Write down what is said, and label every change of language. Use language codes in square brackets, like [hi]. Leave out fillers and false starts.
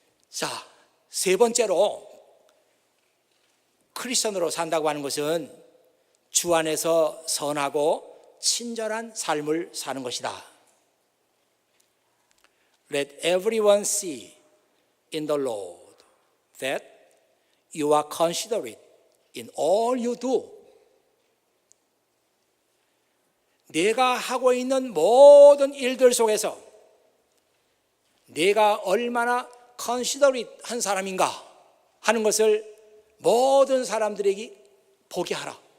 [ko] 자, 세 번째로 크리스천으로 산다고 하는 것은 주 안에서 선하고 친절한 삶을 사는 것이다. [en] Let everyone see in the Lord that you are considerate in all you do. [ko] 내가 하고 있는 모든 일들 속에서 내가 얼마나 considerate 한 사람인가 하는 것을 모든 사람들에게 보게 하라.